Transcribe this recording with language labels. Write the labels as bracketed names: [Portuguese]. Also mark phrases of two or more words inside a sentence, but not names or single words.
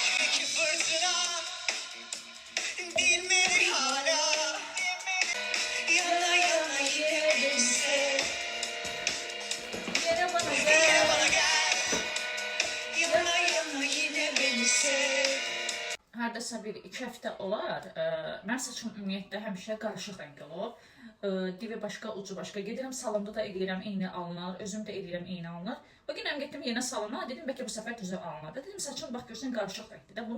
[Turkish] fırtına bilmedi hala. Yana yana yine beni sev. Yine bana Yine gel. bana gel. Yana yana yine beni sev. [Azerbaijani] Hardasa bir 2 həftə olar. Mən saçım ümumiyyətlə həmişə qarışıq rəngli olur. Divi başqa, ucu başqa. Gedirəm salonda da eləyirəm eyni alınır, özüm də eləyirəm eyni alınır. O gün getdim yenə salona, dedim bəlkə bu səfər düzə alınır. Dedim saçım bax görsən qarışıq rəngli də.